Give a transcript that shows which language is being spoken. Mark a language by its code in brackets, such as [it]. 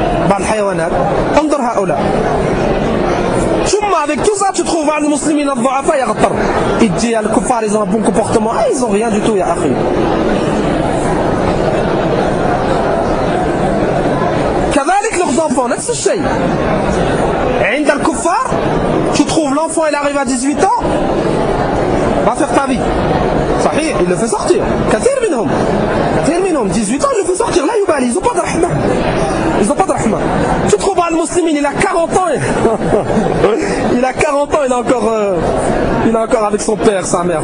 [ar] بعض الحيوانات انظر هؤلاء. [fr] ثم avec tout ça tu trouves [ar] بعض المسلمين الضعفاء يغتر. [fr] Il dit les kuffar ils ont un bon comportement. Ils ont rien du tout [ar] يا اخي. كذلك [fr] leurs enfants, [ar] نفس الشيء. عند الكفار [fr] tu trouves l'enfant il arrive à 18 ans va faire ta vie. [ar] صحيح [fr] il le fait sortir. [ar] كثير منهم [fr] 18 ans il le fait sortir. [ar] لا يبالي, [fr] ils ont pas de rahma. Tu trouves un musulman, il a 40 ans. Il a 40 ans, il est encore avec son père, sa mère.